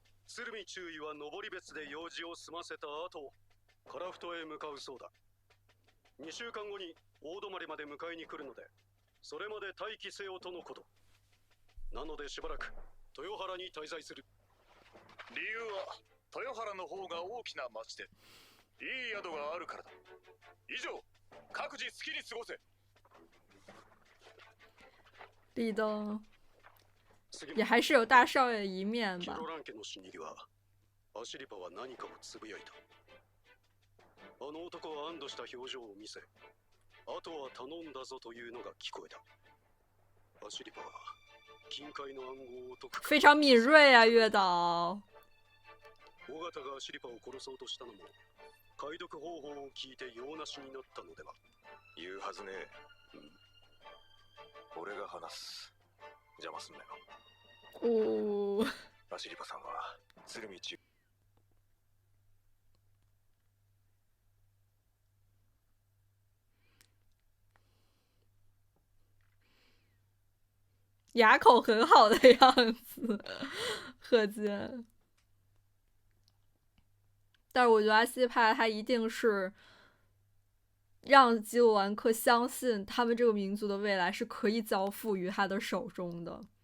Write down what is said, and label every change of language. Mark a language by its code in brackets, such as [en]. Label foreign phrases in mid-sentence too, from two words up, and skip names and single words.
[ja] 鶴見中尉は登別で用事を済ませた後、樺太へ向かうそうだ。2週間後に大泊まで迎えに来るので、それまで待機せよとのこと。なのでしばらく豊原に滞在する。理由は豊原の方が大きな町でいい宿があるからだ。以上、各自好きに過ごせ。 [zh] 立灯也还是有大少爷的一面吧。 [ja] キロラン家の死に際、アシリパは何かをつぶやいた。あの男は安堵した表情を見せ、あとは頼んだぞというのが聞こえた。アシリパは金塊の暗号を解く。 [zh] 非常敏锐啊，月岛。 [ja] 尾形がアシリパを殺そうとしたのも、解読方法を聞いて用なしになったのでは。言うはずねえ。俺が話す。邪魔すんなよ。おー。アシリパさんは鶴見中。 [zh] 牙口很好的样子，贺金。但是我觉得阿西帕他一定是让基鲁兰克相信他们这个民族的未来是可以交付于他的手中的。